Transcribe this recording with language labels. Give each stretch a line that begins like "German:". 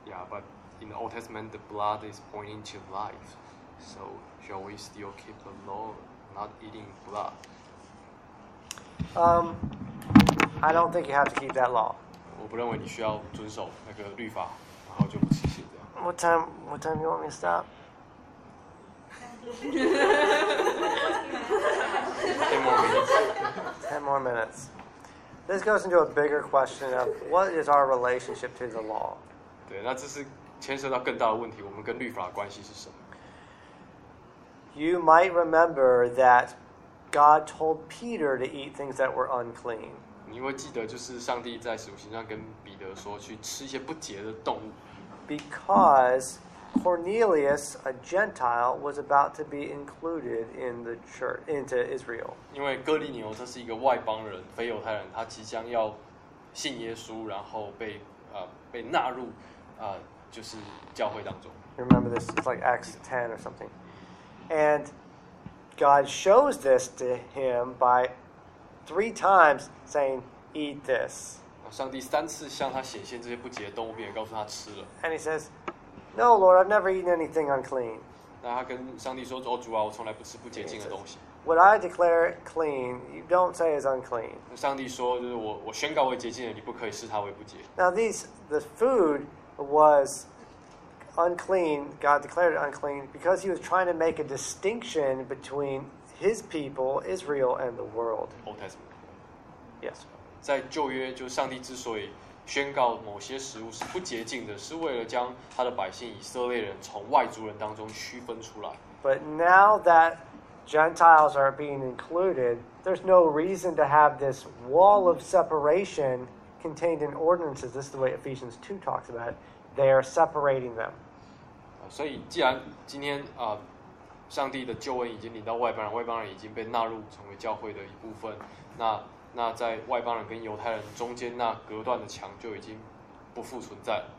English: But in the Old Testament, the blood is pointing to life. So shall we still keep the law not eating blood? I don't think you have to keep that law.
Chinese: 我不认为你需要遵守那个律法，然后就不吃血这样。
English: What time do you want me to stop? 10 more minutes. 10 more minutes. This goes into a bigger question of what is our relationship to the law?
Chinese: 对，那这是牵涉到更大的问题，我们跟律法的关系是什么？
English: You might remember that God told Peter to eat things that were unclean.
Chinese: 你会记得，就是上帝在使徒行传跟彼得说去吃一些不洁的动物。
English: Because Cornelius, a Gentile, was about to be included in the church into Israel.
Chinese: 因为哥尼流他是一个外邦人，非犹太人，他即将要信耶稣，然后被纳入就是教会当中。
English: You remember this? It's like Acts 10 or something. And God shows this to him by. Three times saying, "Eat this."
Chinese: 上帝三次向他显现这些不洁的动物，并告诉他吃了。
English: And he says, "No, Lord, I've never eaten anything unclean."
Chinese: 那他跟上帝说：“哦，主啊，我从来不吃不洁净的东西。
English: What I declare clean, you don't say is unclean."
Chinese: 上帝说：“就是我宣告为洁净的，你不可以视它为不洁。
English: ”Now the food was unclean. God declared it unclean because he was trying to make a distinction between. His people, Israel, and the world. Old Testament. Yes.
Chinese: 在旧约，就上帝之所以宣告某些食物是不洁净的，是为了将他的百姓以色列人从外族人当中区分出来。
English: But now that Gentiles are being included, there's no reason to have this wall of separation contained in ordinances. This is the way Ephesians 2 talks about it. They are separating them.
Chinese: 所以既然今天上帝的救恩已经领到外邦人，外邦人已经被纳入成为教会的一部分，那在外邦人跟犹太人中间那隔断的墙就已经不复存在。